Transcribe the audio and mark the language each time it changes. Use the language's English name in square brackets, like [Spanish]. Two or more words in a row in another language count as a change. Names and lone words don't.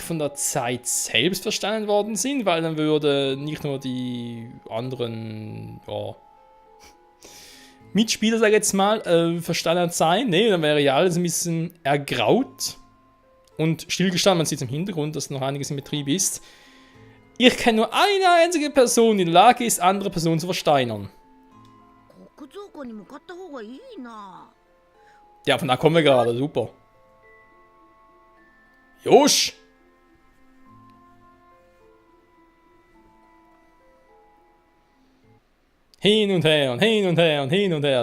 [German] von der Zeit selbst verstanden worden sind, weil dann würde nicht nur die anderen Mitspieler, sag ich jetzt mal, verstanden sein. Ne, dann wäre ja alles ein bisschen ergraut und stillgestanden. Man sieht im Hintergrund, dass noch einiges in Betrieb ist. Ich kenne nur eine einzige Person, die in der Lage ist, andere Personen zu versteinern. [Japanese] 国蔵庫に向かった方がいいな。 [German] Ja, von da kommen wir gerade. Super. Josh! Hin und her und hin und her und hin und her.